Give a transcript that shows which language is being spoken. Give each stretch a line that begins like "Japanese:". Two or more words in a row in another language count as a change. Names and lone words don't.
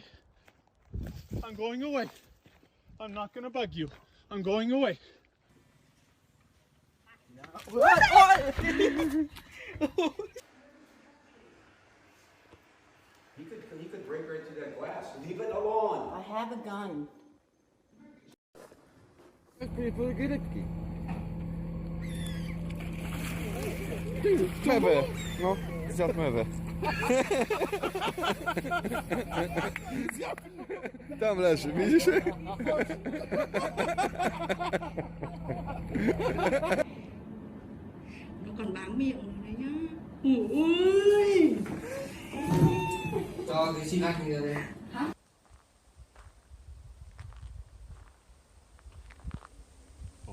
English: I'm going away. I'm not gonna bug you. I'm going away. He could break right through that glass. Leave it alone. I have a gun.
Polish: Meve. No, zjadł mewę. Tam leży, widzisz?
Vietnamese: Nó còn bám miệng rồi đấy nhá. Ôi. Cho thì xin anh đi. Hả?